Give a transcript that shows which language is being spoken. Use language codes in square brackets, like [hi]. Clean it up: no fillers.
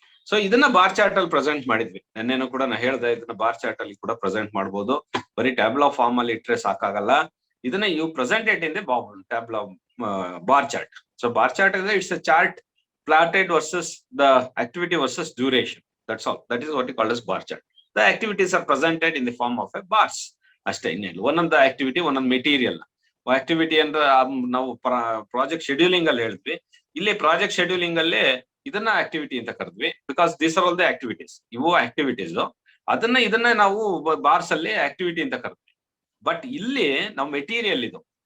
[kn] So ಇದನ್ನ bar chart ಅಲ್ಲಿ present ಮಾಡಿದ್ವಿ. ನೆನ್ನೆನೂ ಕೂಡ ನಾ ಹೇಳ್ದೆ, ಇದನ್ನ ಬಾರ್ ಚಾರ್ಟ್ ಅಲ್ಲಿ ಕೂಡ ಪ್ರೆಸೆಂಟ್ ಮಾಡ್ಬೋದು. ಬರೀ ಟ್ಯಾಬ್ಲ್ ಆಫ್ ಫಾರ್ಮ್ ಅಲ್ಲಿ ಇಟ್ರೆ ಸಾಕಾಗಲ್ಲ. ಇದನ್ನ [en] You presented in the table of bar chart. So bar chart ಅಂದ್ರೆ it's a chart plotted versus the activity versus duration. That's all. That is what you call as bar chart. The activities are presented in the form of a bars. [kn] ಅಷ್ಟೇ, ಇನ್ನೇನು. ಒಂದೊಂದು activity ಒಂದೊಂದು material. Activity ಅಂದ್ರೆ ನಾವು project scheduling ಅಲ್ಲಿ ಹೇಳಿದ್ವಿ. ಇಲ್ಲಿ project scheduling ಅಲ್ಲಿ ಇದನ್ನ ಆಕ್ಟಿವಿಟಿ ಅಂತ ಕರೆದ್ವಿ. [en] Because these are all the activities. [kn] ಇವು ಆಕ್ಟಿವಿಟೀಸ್. ಇದನ್ನ ನಾವು ಬಾರ್ಸ್ ಅಲ್ಲಿ ಆಕ್ಟಿವಿಟಿ ಅಂತ ಕರೆದ್ವಿ. ಬಟ್ ಇಲ್ಲಿ ನಾವು ಮೆಟೀರಿಯಲ್ ಇದು.